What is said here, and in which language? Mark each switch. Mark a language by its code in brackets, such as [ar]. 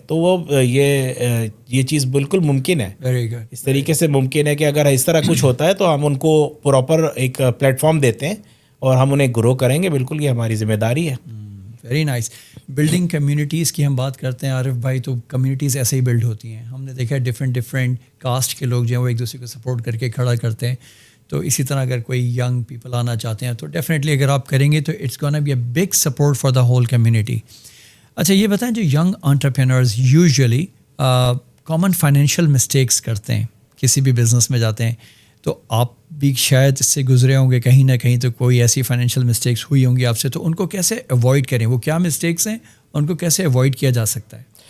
[ur] تو وہ یہ چیز بالکل ممکن ہے, اس طریقے سے ممکن ہے کہ اگر اس طرح کچھ ہوتا ہے تو ہم ان کو پراپر ایک پلیٹ فارم دیتے ہیں اور ہم انہیں گرو کریں گے. بالکل یہ ہماری ذمہ داری ہے. [en] Very nice. [ur] بلڈنگ کمیونٹیز کی ہم بات کرتے ہیں عارف بھائی, تو کمیونٹیز ایسے ہی بلڈ ہوتی ہیں. ہم نے دیکھا ہے ڈفرینٹ کاسٹ کے لوگ جو ہیں وہ ایک دوسرے کو سپورٹ کر کے کھڑا کرتے ہیں. تو اسی طرح اگر کوئی ینگ پیپل آنا چاہتے ہیں تو ڈیفینیٹلی اگر آپ کریں گے تو [en] It's gonna be a big support for the whole community. [ur] اچھا یہ بتائیں, جو young انٹرپرینرز usually common financial mistakes کرتے ہیں, کسی بھی بزنس میں جاتے ہیں, تو آپ بھی شاید اس سے گزرے ہوں گے کہیں نہ کہیں, تو کوئی ایسی فائنینشیل مسٹیکس ہوئی ہوں گی آپ سے, تو ان کو کیسے اوائڈ کریں, وہ کیا مسٹیکس ہیں, ان کو کیسے اوائڈ کیا جا سکتا ہے؟